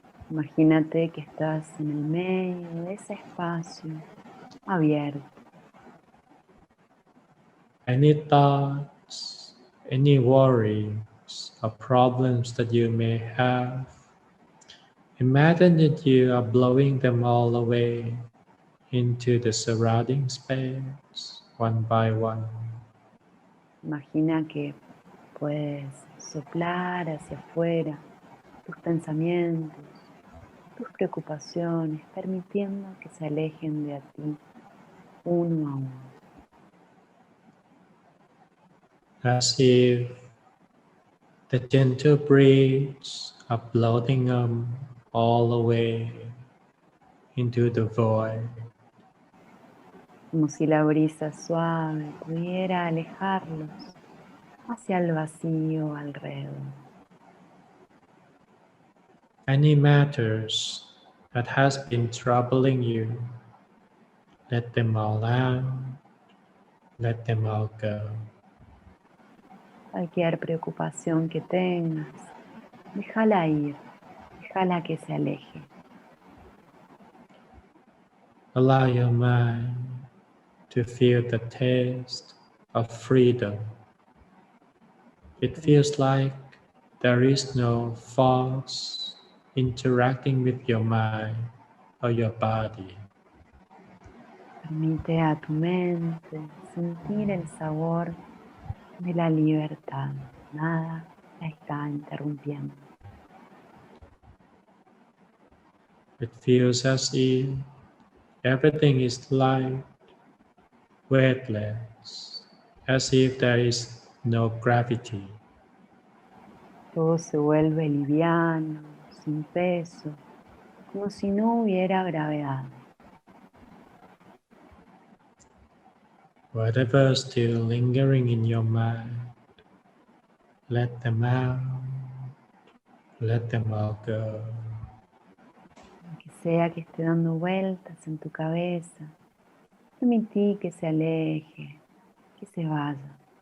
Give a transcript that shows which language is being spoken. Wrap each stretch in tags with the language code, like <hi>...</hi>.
<es>Imagínate que estás en el medio de ese espacio abierto.</es> <en>Any thoughts, any worries or problems that you may have, imagine that you are blowing them all away into the surrounding space, one by one.</en> <es>Imagina que puedes soplar hacia afuera tus pensamientos, tus preocupaciones, permitiendo que se alejen de a ti uno a uno.</es> <en>As if the gentle breeze are blowing them all away into the void.</en> <es>Como si la brisa suave pudiera alejarlos hacia el vacío alrededor.</es> <en>Any matters that has been troubling you, let them all out, let them all go.</en> <es>Cualquier preocupación que tengas, déjala ir, déjala que se aleje.</es> <en>Allow your mind to feel the taste of freedom. It feels like there is no force interacting with your mind or your body.</en> <es>Permite a tu mente sentir el sabor de la libertad. Nada la está interrumpiendo.</es> <en>It feels as if everything is light, weightless, as if there is no gravity.</en> <es>Todo se vuelve liviano, sin peso, como si no hubiera gravedad.</es> <en>Whatever is still lingering in your mind, let them out, let them all go.</en> <es>Lo que sea que esté dando vueltas en tu cabeza, permití que se aleje, que se vaya.</es>